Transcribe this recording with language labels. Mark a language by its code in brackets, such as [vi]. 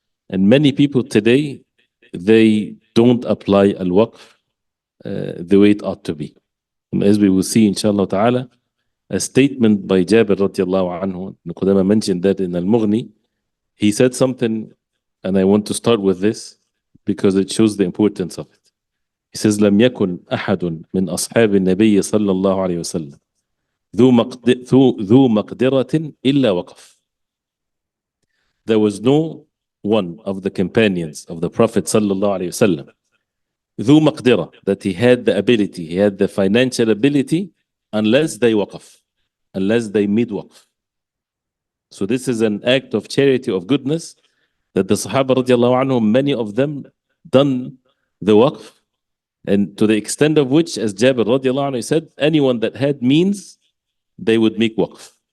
[en] And many people today, they don't apply al-waqf the way it ought to be. And as we will see, inshallah ta'ala, a statement by Jabir radiallahu anhu, Qudama mentioned that in al-Mughni, he said something, and I want to start with this because it shows the importance of it. He says, [ar] لم يكن أحد من أصحاب النبي صلى الله عليه وسلم ذو مقدرة إلا وقف. [en] There was no one of the companions of the Prophet [ar] صلى الله عليه وسلم ذو مقدرة, [en] that he had the ability, he had the financial ability, unless they waqf, unless they made waqf. So this is an act of charity, of goodness, that the Sahaba radiallahu anhum, many of them done the waqf, and to the extent of which, as Jabir radiallahu anhu said, anyone that had means, they would make waqf.